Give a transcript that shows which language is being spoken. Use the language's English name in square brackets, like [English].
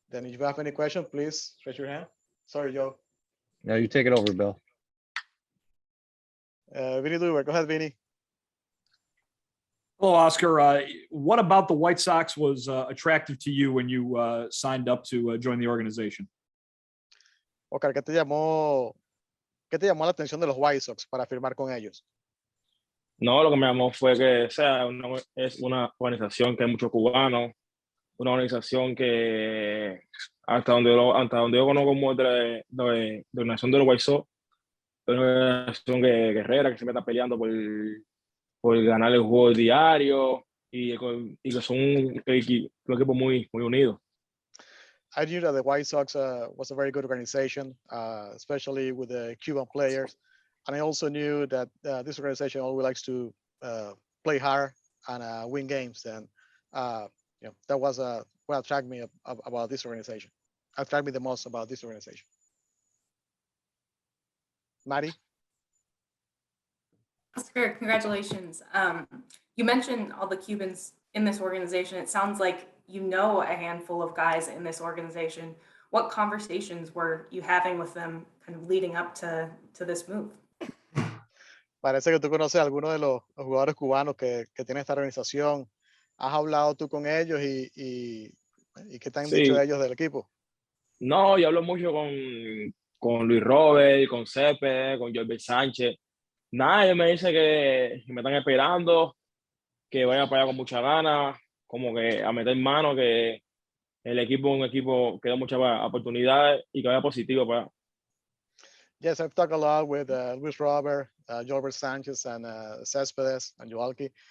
[English] Then if you have any question, please raise your hand. Sorry, Joe. No, you take it over, Bill. Vinny Duber, go ahead, Vinny. Hello, Oscar. What about the White Sox was attractive to you when you signed up to join the organization? [Spanish] Oscar, qué te llamó la atención de los White Sox para firmar con ellos? No, lo que me llamó fue que es una organización que hay muchos cubanos, una organización que hasta donde yo conozco como de la nación de los White Sox, es una organización guerrera que siempre está peleando por ganar el juego diario y que son un equipo muy unido. [English] I knew that the White Sox was a very good organization, especially with the Cuban players. And I also knew that this organization always likes to play hard and win games. And that was what attracted me about this organization. Attracted me the most about this organization. Maddie? Oscar, congratulations. You mentioned all the Cubans in this organization. It sounds like you know a handful of guys in this organization. What conversations were you having with them kind of leading up to this move? [Spanish] Parece que tú conoces a algunos de los jugadores cubanos que tiene esta organización. ¿Has hablado tú con ellos y qué te han dicho ellos del equipo? No, yo hablo mucho con Luis Robert, con Cepe, con Jorge Sánchez. Nada, ellos me dicen que me están esperando, que vaya para allá con mucha ganas, como que a meter mano, que el equipo es un equipo que da muchas oportunidades y que vaya positivo para allá. [English] Yes, I've talked a lot with Luis Robert, Gilbert Sanchez, and Cespedes and Joalki.